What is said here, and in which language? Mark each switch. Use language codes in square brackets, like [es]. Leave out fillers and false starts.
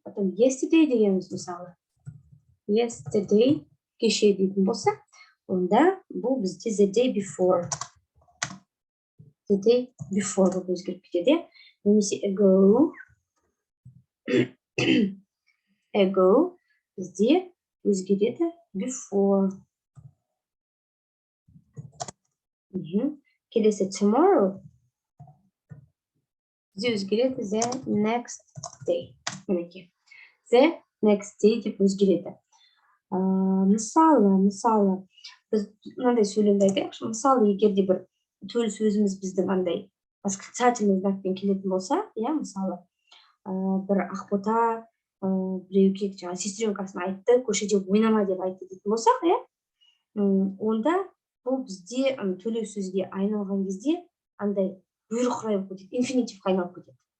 [kk] Потом yesterday дегеніміз мысалы. Yesterday кеше дейтін болса, онда бұл бізде [en] the day before. The day before [kk] бұл өзгеріп кетеді. Немесе [en] ago. [kk] Ago бізде өзгереді before. Келесі tomorrow бізде өзгереді [en] the next day. [kk] Мінекей. [en] The next day деп өзгереді. [kk] Мысалы, біз мынандай сөйлемді айтайықшы. Мысалы, егер де бір төл сөзіміз біздің андай восклицательный знакпен келетін болса, иә, мысалы, бір ақбота біреуге жаңа сестренкасына айтты, көшеде ойнама деп айтты дейтін болсақ, иә, онда бұл бізде төлеу сөзге айналған кезде андай бұйрық райып кетеді, инфинитивқа айналып кетеді.